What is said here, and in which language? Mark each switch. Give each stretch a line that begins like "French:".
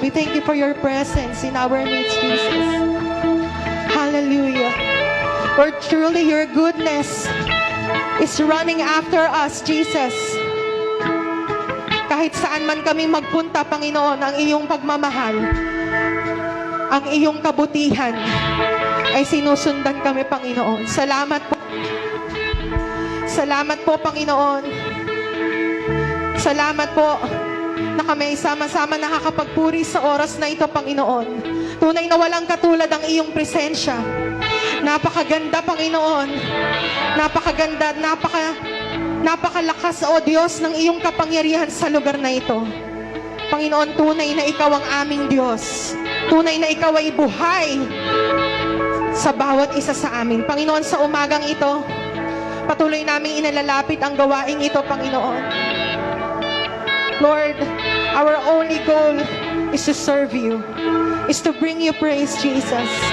English: We thank you for your presence in our midst, Jesus. Hallelujah. Lord, truly your goodness is running after us, Jesus.
Filipino: Kahit saan man kami magpunta, Panginoon, ang iyong pagmamahal, ang iyong kabutihan, ay sinusundan kami, Panginoon. Salamat po. Salamat po, Panginoon. Salamat po na kami sama-sama nakakapagpuri sa oras na ito, Panginoon. Tunay na walang katulad ang iyong presensya. Napakaganda, Panginoon. Napakaganda, napakalakas, O Diyos, ng iyong kapangyarihan sa lugar na ito. Panginoon, tunay na ikaw ang aming Diyos. Tunay na ikaw ay buhay sa bawat isa sa amin. Panginoon, sa umagang ito, patuloy naming inalalapit ang gawaing ito, Panginoon.
English: Lord, our only goal is to serve you, is to bring you praise, Jesus.